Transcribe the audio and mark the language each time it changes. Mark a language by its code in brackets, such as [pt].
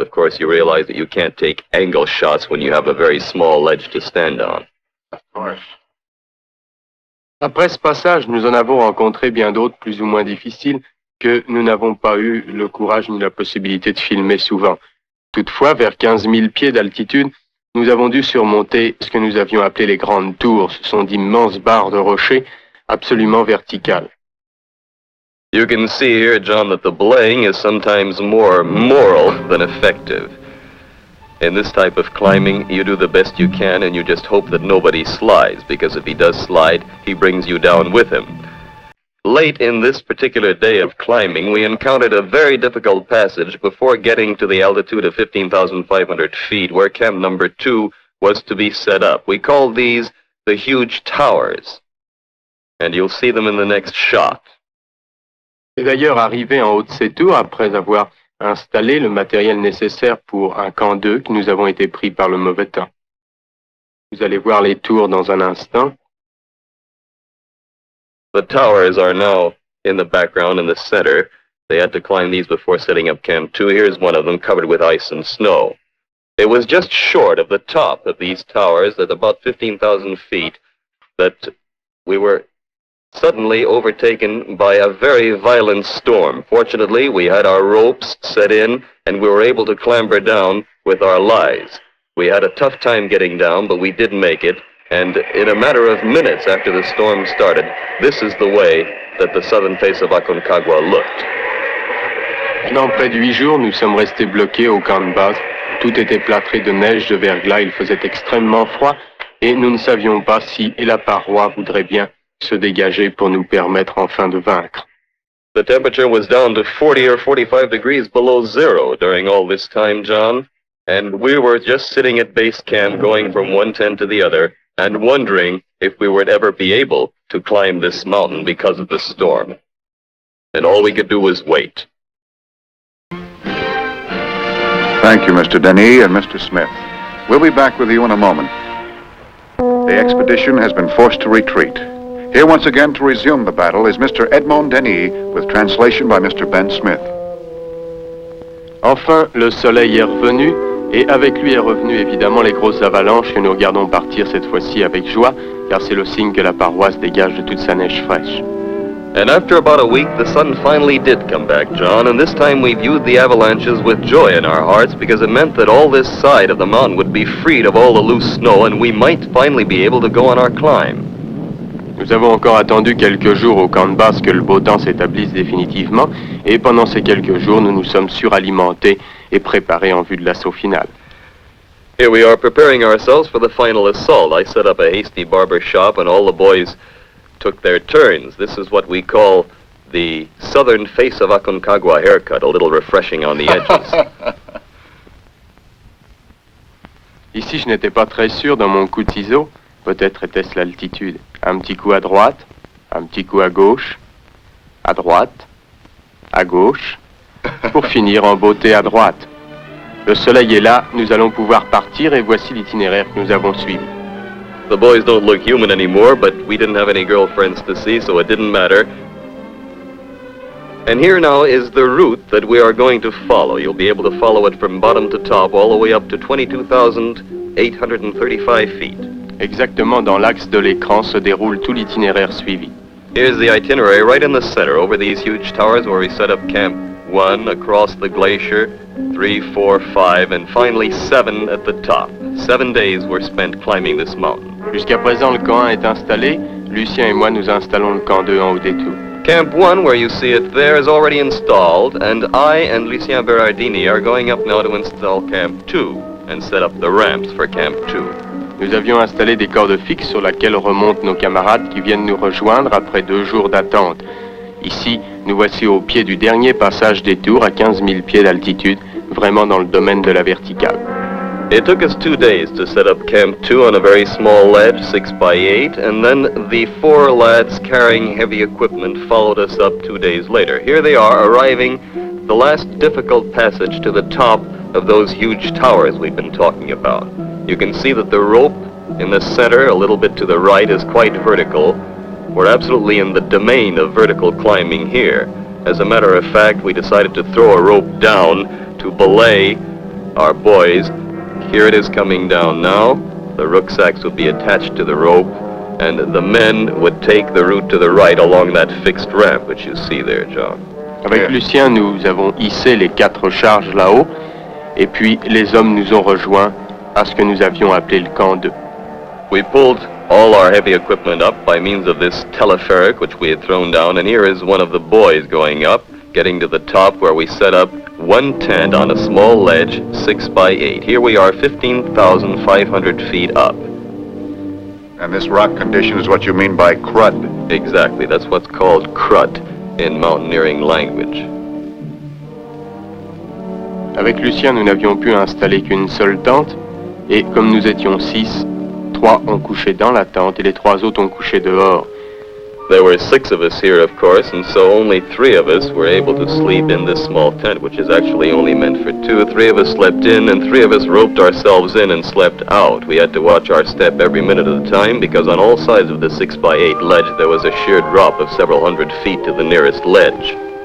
[en] Of course, you realize that you can't take angle shots when you have a very small ledge to stand on. Of course. [fr] Après ce passage, nous en avons rencontré bien d'autres plus ou moins difficiles que nous n'avons pas eu le courage ni la possibilité de filmer souvent. Toutefois, vers 15 000 pieds d'altitude, nous avons dû surmonter ce que nous avions appelé les grandes tours. Ce sont d'immenses barres de rochers absolument verticales. [en] You can see here, John, that the belaying is sometimes more moral than effective. In this type of climbing, you do the best you can and you just hope that nobody slides, because if he does slide, he brings you down with him. Late in this particular day of climbing, we encountered a very difficult passage before getting to the altitude of 15,500 feet, where camp number 2 was to be set up. We called these the huge towers, and you'll see them in the next shot. [fr] Et d'ailleurs, arrivé en haut de ces tours, après avoir installé le matériel nécessaire pour un camp 2, que nous avons été pris par le mauvais temps. Vous allez voir les tours dans un instant. [en] The towers are now in the background in the center. They had to climb these before setting up Camp 2. Here's one of them covered with ice and snow. It was just short of the top of these towers at about 15,000 feet that we were suddenly overtaken by a very violent storm. Fortunately, we had our ropes set in and we were able to clamber down with our lives. We had a tough time getting down, but we did make it. And in a matter of minutes after the storm started, this is the way that the southern face of Aconcagua looked. [fr] Pendant près de 8 jours, nous sommes restés bloqués au camp de base. Tout était plâtré de neige, de verglas, il faisait extrêmement froid et nous ne savions pas si la paroi voudrait bien se dégager pour nous permettre enfin de vaincre. [en] The temperature was down to 40 or 45 degrees below zero during all this time, John, and we were just sitting at base camp going from one tent to the other and wondering if we would ever be able to climb this mountain because of the storm. And all we could do was wait. Thank you, Mr. Denis and Mr. Smith. We'll be back with you in a moment. The expedition has been forced to retreat. Here once again to resume the battle is Mr. Edmond Denis, with translation by Mr. Ben Smith. [fr] Enfin, le soleil est revenu, et avec lui est revenu évidemment les grosses avalanches que nous regardons partir cette fois-ci avec joie, car c'est le signe que la paroisse dégage de toute sa neige fraîche. [en] And after about a week, the sun finally did come back, John, and this time we viewed the avalanches with joy in our hearts because it meant that all this side of the mountain would be freed of all the loose snow and we might finally be able to go on our climb. [fr] Nous avons encore attendu quelques jours au camp de base que le beau temps s'établisse définitivement, et pendant ces quelques jours, nous nous sommes suralimentés et préparés en vue de l'assaut final. [en] Here we are preparing ourselves for the final assault. I set up a hasty barber shop and all the boys took their turns. This is what we call the southern face of Aconcagua haircut, a little refreshing on the edges. [fr] Ici, je n'étais pas très sûr dans mon coup de ciseau. Peut-être était-ce l'altitude. Un petit coup à droite, un petit coup à gauche, à droite, à gauche. pour finir en beauté à droite. Le soleil est là, nous allons pouvoir partir et voici l'itinéraire que nous avons suivi. [en] The boys don't look human anymore, but we didn't have any girlfriends to see, so it didn't matter. And here now is the route that we are going to follow. You'll be able to follow it from bottom to top, all the way up to 22,835 feet. [fr] Exactement dans l'axe de l'écran se déroule tout l'itinéraire suivi. [en] Here's the itinerary right in the center, over these huge towers where we set up Camp 1, across the glacier, 3, 4, 5, and finally 7 at the top. 7 days were spent climbing this mountain. [fr] Jusqu'à présent, le camp 1 est installé. Lucien et moi, nous installons le camp 2 en haut des tours. [en] Camp 1, where you see it there, is already installed, and I and Lucien Bérardini are going up now to install Camp 2 and set up the ramps for Camp 2. [fr] Nous avions installé des cordes fixes sur lesquelles remontent nos camarades qui viennent nous rejoindre après 2 jours d'attente. Ici, nous voici au pied du dernier passage des tours à 15 000 pieds d'altitude, vraiment dans le domaine de la verticale. [en] It took us 2 days to set up Camp 2 on a very small ledge, 6 by 8, and then the 4 lads carrying heavy equipment followed us up 2 days later. Here they are, arriving the last difficult passage to the top of those huge towers we've been talking about. You can see that the rope in the center, a little bit to the right, is quite vertical. We're absolutely in the domain of vertical climbing here. As a matter of fact, we decided to throw a rope down to belay our boys. Here it is coming down now. The rucksacks would be attached to the rope, and the men would take the route to the right along that fixed ramp, which you see there, John. [fr] Avec Lucien, nous avons hissé les 4 charges là-haut, et puis les hommes nous ont rejoints à ce que nous avions appelé le camp 2. [en] We pulled all our heavy equipment up by means of this telepheric, which we had thrown down, and here is one of the boys going up, getting to the top where we set up one tent on a small ledge, 6 by 8. Here we are 15,500 feet up. And this rock condition is what you mean by crud. Exactly, that's what's called crud in mountaineering language. [fr] Avec Lucien, nous n'avions pu installer qu'une seule tente, et comme nous étions 6, 3 ont couché dans la tente et les 3 autres ont couché dehors. [en] There were 6 of us here, of course, and so only 3 of us were able to sleep in this small tent, which is actually only meant for 2. 3 of us slept in, and 3 of us roped ourselves in and slept out. We had to watch our step every minute of the time, because on all sides of the 6 by 8 ledge there was a sheer drop of several hundred feet to the nearest ledge.